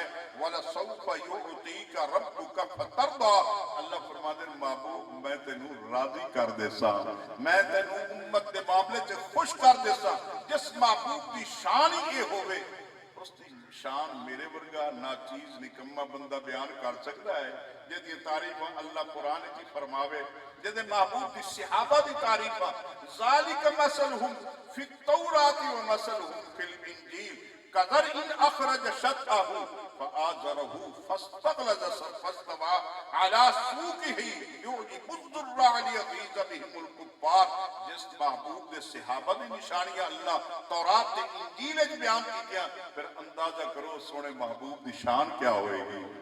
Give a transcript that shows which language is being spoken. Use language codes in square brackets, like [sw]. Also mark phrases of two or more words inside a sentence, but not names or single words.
[ar] ولسوف يعطيك ربك فترضى, [pa] ਅੱਲ੍ਹਾ ਫ਼ਰਮਾਤੇ ਮਹਿਬੂਬ ਮੈਂ ਤੈਨੂੰ ਰਾਜ਼ੀ ਕਰ ਦੇਸਾ, ਮੈਂ ਤੈਨੂੰ ਉੱਮਤ ਕੇ ਮਾਮਲੇ ਚ ਖ਼ੁਸ਼ ਕਰ ਦੇਸਾ। ਜਿਸ ਮਹਿਬੂਬ ਕੀ ਸ਼ਾਨ ਹੀ ਯੇ ਹੋਵੇ, ਉਸਕੀ ਸ਼ਾਨ ਮੇਰੇ ਵਰਗਾ ਨਾ ਚੀਜ਼ ਨਿਕੰਮਾ ਬੰਦਾ ਬਯਾਨ ਕਰ ਸਕਤਾ ਹੈ, ਜਿਹਦੀ ਤਾਰੀਫ਼ ਅੱਲ੍ਹਾ ਕੁਰਾਨ ਚ ਫ਼ਰਮਾਵੇ, ਜਿਹਦੇ ਮਹਿਬੂਬ ਦੀ ਸਹਾਬਾ ਦੀ ਤਾਰੀਫ਼ [ar] ذلك مثلهم في التوراة ومثلهم في الإنجيل كزرع أخرج شطأه فآزره فاستغلظ فاستوى على سوقه يعجب الزراع ليغيظ بهم الكفار. [pa] ਜਿਸ ਮਹਿਬੂਬ ਦੇ ਸਹਾਬਾ ਦੀ ਨਿਸ਼ਾਨੀਆਂ ਅੱਲ੍ਹਾ ਤੌਰਾਤ ਤੇ ਇੰਜੀਲ ਚ ਬਯਾਨ ਕੀਤੀਆਂ, ਫਿਰ ਅੰਦਾਜ਼ਾ ਕਰੋ ਸੋਹਣੇ ਮਹਿਬੂਬ ਦੀ ਸ਼ਾਨ ਕਿਆ ਹੋਏਗੀ।